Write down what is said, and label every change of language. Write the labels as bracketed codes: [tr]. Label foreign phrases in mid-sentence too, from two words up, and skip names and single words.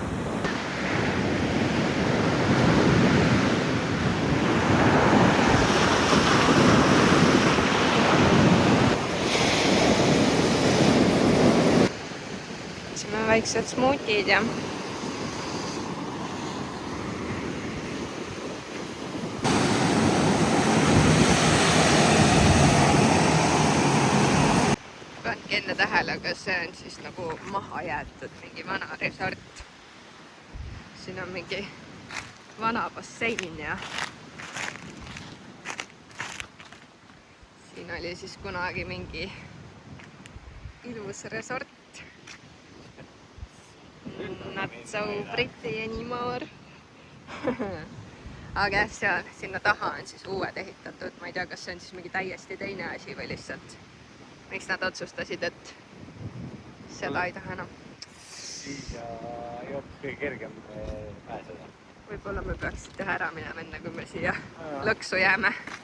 [et] Siin on väiksed smuutid ja pange enne tähele, aga see on siis nagu maha jäetud mingi vana resort. Siin on mingi vana bassein ja siin oli siis kunagi mingi ilus resort. [en] Not so pretty anymore. [et] Aga jah, seal sinna taha on siis uued ehitatud. Ma ei tea, kas see on siis mingi täiesti teine asi või lihtsalt miks nad otsustasid, et seda ei taha enam. Siis ja ei olnud kõige kergem pääseda. Võib-olla me peaks teha ära minema enne, kui me siia lõksu jääme.